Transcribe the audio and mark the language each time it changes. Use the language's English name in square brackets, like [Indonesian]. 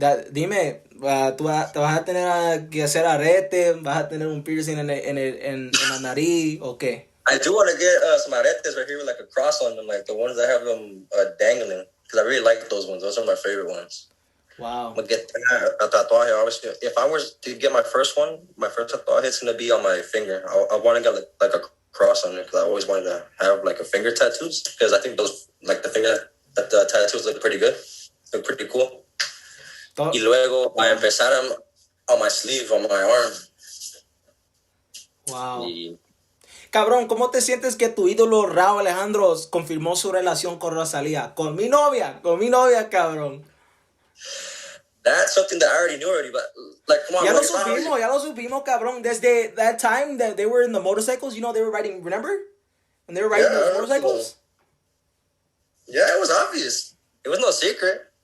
[Spanish] dime, te vas a tener que hacer arete, vas a tener un piercing en la nariz o qué? [English] I do want to get some aretes right here with like a cross on them, like the ones that have them dangling, because I really like those ones. Those are my favorite ones. I'm Wow. gonna get a tatuaje. Obviously, if I was to get my first one, my first tatuaje, it's gonna be on my finger. I want to get like a cross on it because I always wanted to have like a finger tattoos because I think those like the finger that the tattoos look pretty good, look pretty cool. [Spanish] Y luego a empezar [English] on my sleeve, on my arm. Wow. [Spanish] Y Cabrón, ¿cómo te sientes que tu ídolo Rauw Alejandro confirmó su relación con Rosalía? Con mi novia, cabrón. [English] that's something that I already knew already, but like, come on, bro, if I already, [Spanish] Ya lo supimos, cabrón. [English] Desde that time that they were in the motorcycles, you know, they were riding, remember? When they were riding those motorcycles? yeah, it was obvious. It was no secret.